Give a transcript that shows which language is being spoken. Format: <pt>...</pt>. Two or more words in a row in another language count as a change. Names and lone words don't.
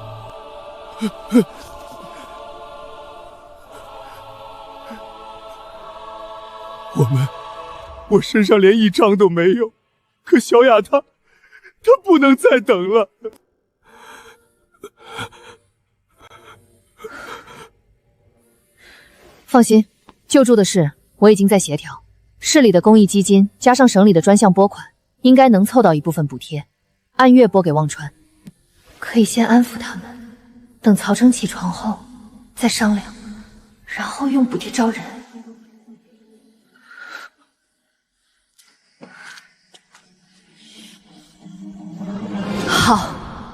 <zh>我身上連1张都沒有，可小雅她不能再等了。放心，救助的事我已經在協調，市裡的公益基金加上省裡的專項撥款，應該能湊到一部分補貼，按月撥給忘川。可以先安撫他們，等曹成起床後再商量，然後用補貼招人。好。</zh>